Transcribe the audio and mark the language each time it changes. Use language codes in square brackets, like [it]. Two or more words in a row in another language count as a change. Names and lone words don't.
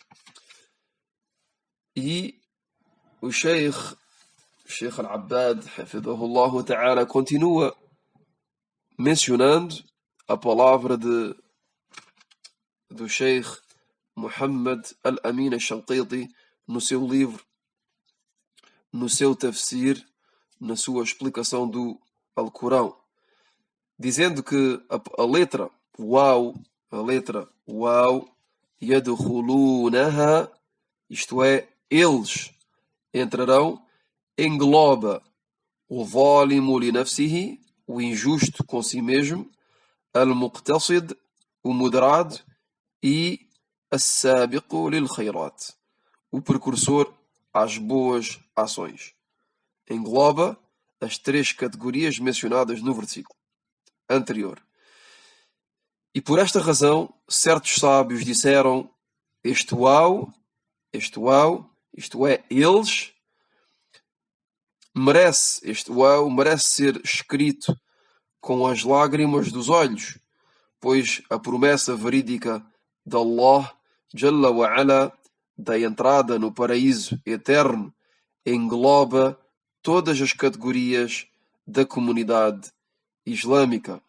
[pt] E o Sheikh Al-Abbad, [ar] حفظه الله تعالى, [pt] continua mencionando a palavra do Sheikh Muhammad Al-Amin Al-Shanqiti no seu livro, no seu tafsir, na sua explicação do Alcorão, dizendo que a letra Waw, yadkhulunaha, isto é, eles entrarão, engloba o [ar] ظالم لنفسه, [pt] o injusto com si mesmo, al-muqtasid, o moderado, e [ar] السابق للخيرات, [pt] o precursor às boas ações. Engloba as 3 categorias mencionadas no versículo anterior. E por esta razão, certos sábios disseram: este waw, isto é, eles, este waw merece ser escrito com as lágrimas dos olhos, pois a promessa verídica de Allah [ar] جل وعلا [pt] da entrada no paraíso eterno engloba todas as categorias da comunidade islâmica.